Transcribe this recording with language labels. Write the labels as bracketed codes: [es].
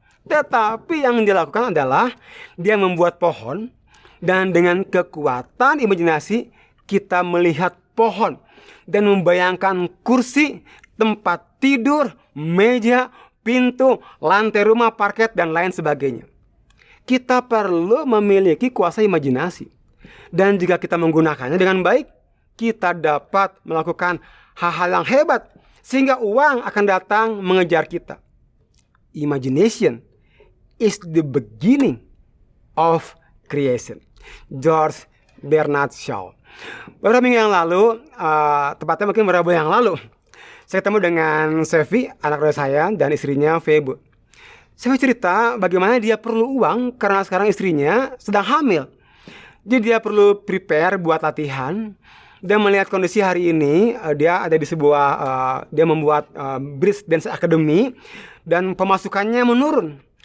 [id] Tetapi yang dilakukan adalah dia membuat pohon, dan dengan kekuatan imajinasi kita melihat pohon dan membayangkan kursi, tempat tidur, meja, pintu, lantai rumah, parket, dan lain sebagainya. Kita perlu memiliki kuasa imajinasi. Dan jika kita menggunakannya dengan baik, kita dapat melakukan hal-hal yang hebat sehingga uang akan datang mengejar kita. [en] Imagination is the beginning of creation. George Bernard Shaw. [id] Beberapa minggu yang lalu, tepatnya mungkin beberapa bulan yang lalu, saya ketemu dengan Sevi, anak kedua saya, dan istrinya Febo. Sevi cerita bagaimana dia perlu uang karena sekarang istrinya sedang hamil. Jadi dia perlu prepare buat latihan. Dan melihat kondisi hari ini, dia ada di sebuah, dia membuat Bridge Dance Academy, dan pemasukannya menurun.